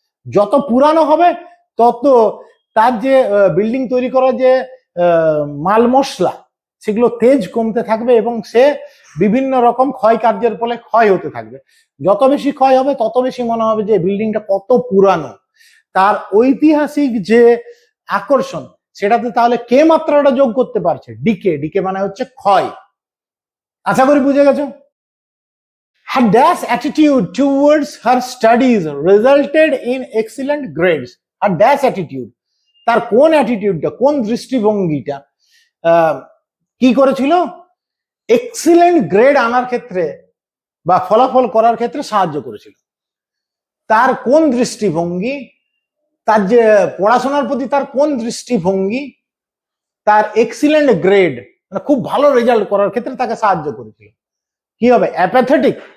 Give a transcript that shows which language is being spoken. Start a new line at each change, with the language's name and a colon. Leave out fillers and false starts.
Bangla: যত পুরানো হবে তত তার যে বিল্ডিং তৈরি করার যে মাল মশলা, সেগুলো তেজ কমতে থাকবে, এবং সে বিভিন্ন রকম ক্ষয় কার্যের ফলে ক্ষয় হতে থাকবে। যত বেশি ক্ষয় হবে তত বেশি মনে হবে যে বিল্ডিংটা কত পুরানো। তার ঐতিহাসিক যে আকর্ষণ, সেটাতে তাহলে কে মাত্রাটা যোগ করতে পারছে? ডিকে। ডিকে মানে হচ্ছে ক্ষয়। আশা করি বুঝে গেছো।
English: Her dash attitude towards her studies resulted in excellent grades. Her dash attitude,
Bangla: তার কোন অ্যাটিটিউডটা, কোন দৃষ্টিভঙ্গিটা কি করেছিল? এক্সিলেন্ট গ্রেড আনার ক্ষেত্রে বা ফলাফল করার ক্ষেত্রে সাহায্য করেছিল। তার কোন দৃষ্টিভঙ্গি, তার যে পড়াশোনার প্রতি তার কোন দৃষ্টিভঙ্গি, তার এক্সিলেন্ট গ্রেড মানে খুব ভালো রেজাল্ট করার ক্ষেত্রে তাকে সাহায্য করেছিল। কি হবে? অ্যাপ্যাথেটিক।